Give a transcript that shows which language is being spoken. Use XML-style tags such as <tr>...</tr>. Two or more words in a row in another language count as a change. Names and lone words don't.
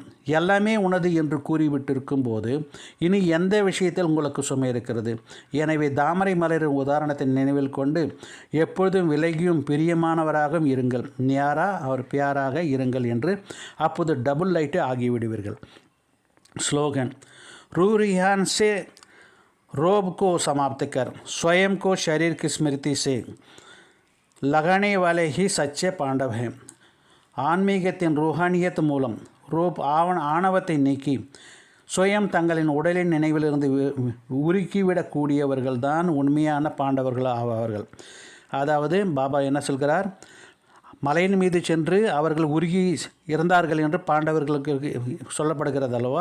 <ta>எல்லாமே உனது என்று கூறிவிட்டிருக்கும் போது இனி எந்த விஷயத்தில் உங்களுக்கு சுமை இருக்கிறது. எனவே தாமரை மலரின் உதாரணத்தை நினைவில் கொண்டு எப்பொழுதும் விலகியும் பிரியமானவராகவும் இருங்கள். நியாரா அவர் பியாராக இருங்கள் என்று அப்போது டபுள் லைட்டு ஆகிவிடுவீர்கள். ஸ்லோகன்,</ta> <hi>रूरिहान से रोब को समाप्त कर, स्वयं को शरीर की स्मृति से लगाने वाले ही सच्चे पांडव हैं.</hi> <ta>ஆன்மீகத்தின் ரூஹானியத் மூலம் ஆணவத்தை நீக்கி சுயம் தங்களின் உடலின் நினைவிலிருந்து உருக்கிவிடக்கூடியவர்கள்தான் உண்மையான பாண்டவர்கள் ஆவார்கள். அதாவது பாபா என்ன சொல்கிறார், மலையின் மீது சென்று அவர்கள் உருகி இருந்தார்கள் என்று பாண்டவர்களுக்கு சொல்லப்படுகிறது அல்லவா.</ta>